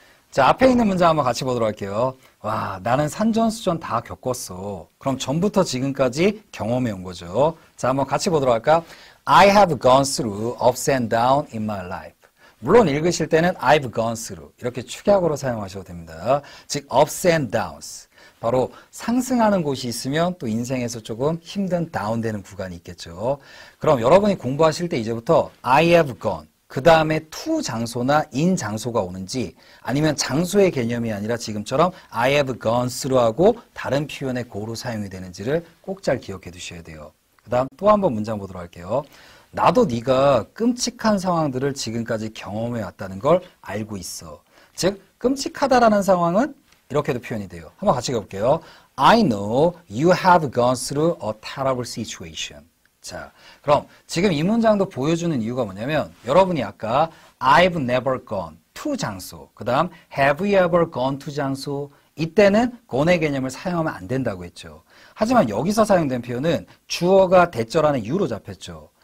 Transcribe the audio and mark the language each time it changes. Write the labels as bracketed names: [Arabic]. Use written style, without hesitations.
[Korean] 자, 앞에 있는 문장 한번 같이 보도록 할게요. 와, 나는 산전수전 다 겪었어. 그럼 전부터 지금까지 경험해 온 거죠. 자, 한번 같이 보도록 할까? [English] I have gone through ups and downs in my life. [Korean] 물론 읽으실 때는 [English] I've gone through [Korean] 이렇게 축약으로 사용하셔도 됩니다. [English] 즉 ups and downs. [Korean] 바로 상승하는 곳이 있으면 또 인생에서 조금 힘든 다운되는 구간이 있겠죠. 그럼 여러분이 공부하실 때 이제부터 I have gone 그 다음에 to 장소나 in 장소가 오는지 아니면 장소의 개념이 아니라 지금처럼 [English] I have gone through [Korean] 하고 다른 표현의 go로 사용이 되는지를 꼭 잘 기억해 두셔야 돼요. 그 다음 또 한번 문장 보도록 할게요. 나도 네가 끔찍한 상황들을 지금까지 경험해 왔다는 걸 알고 있어. 즉 끔찍하다라는 상황은 이렇게도 표현이 돼요. 한번 같이 가볼게요. [English] I know you have gone through a terrible situation. [Korean] 자, 그럼 지금 이 문장도 보여주는 이유가 뭐냐면 여러분이 아까 [English] I've never gone to [Korean] 장소, 그 다음 [English] have you ever gone to [Korean] 장소, 이때는 gone의 개념을 사용하면 안 된다고 했죠. 하지만 여기서 사용된 표현은 주어가 대절하는 you로 잡혔죠.